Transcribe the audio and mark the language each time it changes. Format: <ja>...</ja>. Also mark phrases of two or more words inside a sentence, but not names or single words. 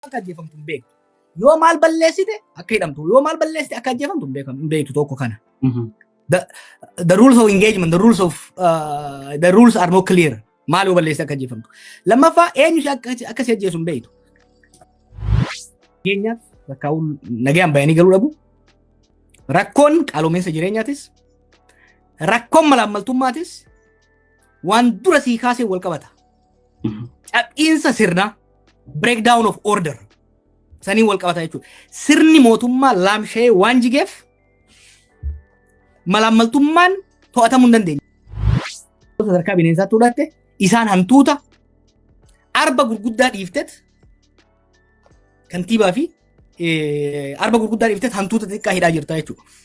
<om>akka ajjeefamtu hin beektu. Yoo maal balleessite akka hidhamtu, yoo maal balleessite akka ajjeefamtu hin beektu tokko kana.</om> <en>The rules of engagement, the rules are not clear.</en> <om>Maal yoo balleessite akka ajjeefamtu. Lammaffaa eenyu akka si ajjeesu hin beektu. Nageenyaaf rakkaa'uun nagaan bayanii galuu dhabu. Rakkoon qaaloominsa jireenyaatis, rakkoon malaammaltummaatis waan dura sii kaasee wal qabata. Cabbiinsa sirnaa,</om> <en>breakdown of order</en> <om>sanii wal qabata jechuudha. Sirni mootummaa laamshee waan jigeef malaammaltummaan to'atamuu hin dandeenye. Sadarkaa bineensaatti fudhatte isaan hantuuta arba gurguddaa dhiiftet kantiibaa fi arba gurguddaa dhiiftet hantuuta xiqqaa hidhaa jirta jechuudha.</om>